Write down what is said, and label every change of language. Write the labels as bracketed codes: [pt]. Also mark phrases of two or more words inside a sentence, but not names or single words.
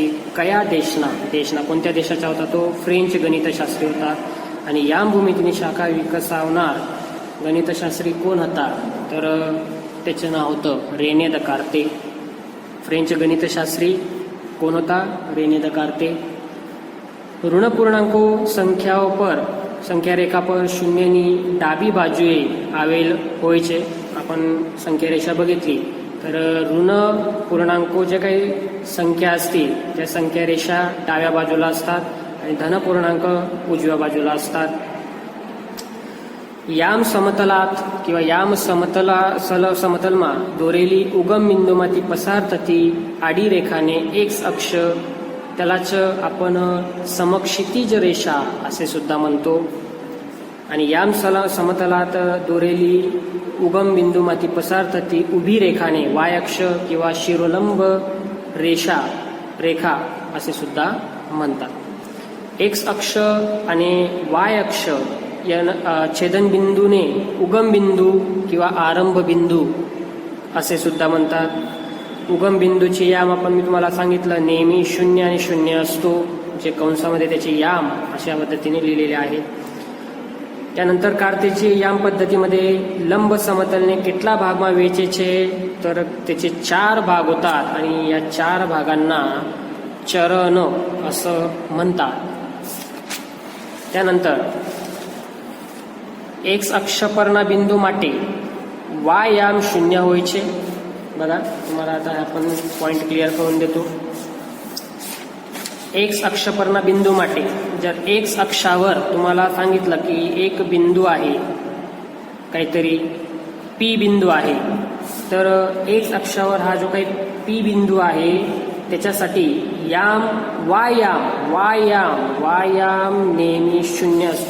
[mr] कया देशना कोणत्या देशाचा होता तो, फ्रेंच गणितशास्त्री होता. आणि याम भूमितीनी शाखा विकसावणार गणितशास्त्री कोण होता, तर त्याचं नाव होतं रेने दकार्ते. फ्रेंच गणितशास्त्री कोण होता, रेने दकार्ते. [gu] ઋણપૂર્ણાંકો સંખ્યાઓ પર સંખ્યા રેખા પર શૂન્યની ડાબી બાજુએ આવેલ હોય છે. [mr] आपण संख्या रेषा बघितली तर ऋण पूर्णांको जे काही संख्या असतील त्या संख्या रेषा डाव्या बाजूला असतात आणि धन पूर्णांक उजव्या बाजूला असतात. याम समतलात किंवा याम समतलमा दोरेली उगम बिंदूમાંથી [gu] પસાર થતી આડી રેખાને [mr] एक्स अक्ष त्यालाच आपण समक्षितिज रेषा असे सुद्धा म्हणतो. आणि याम समतलात दोरेली उगम बिंदूમાંથી [gu] પસાર થતી [mr] उभी रेखाने वाय अक्ष किंवा शिरोलंब रेखा असे सुद्धा म्हणतात. एक्स अक्ष आणि वाय अक्ष या छेदन बिंदूने उगम बिंदू किंवा आरंभ बिंदू असे सुद्धा म्हणतात. उगम बिंदूचे याम आपण मी तुम्हाला सांगितलं नेहमी 0 आणि 0 असतो, जे कंसामध्ये त्याचे याम अशा पद्धतीने लिहिलेले आहे. त्यानंतर कार्तेची याम पद्धतीमध्ये लंब समतलने [gu] કેટલા ભાગમાં વેચે છે [mr] तर त्याचे 4 भाग होतात आणि या 4 भागांना चरण असं म्हणतात. त्यानंतर एक्स अक्ष पરના बिंदू માટે वाय याम 0 [gu] હોય છે. [mr] बघा तुम्हाला आता आपण पॉइंट क्लिअर करून देतो. एक्स अक्ष पરના बिंदू માટે जर एक्स अक्षावर तुम्हाला सांगितलं की एक बिंदू आहे, काहीतरी पी बिंदू आहे, तर एक्स अक्षावर हा जो काही पी बिंदू आहे त्याच्यासाठी याम वायाम नेहमी 0 असतो.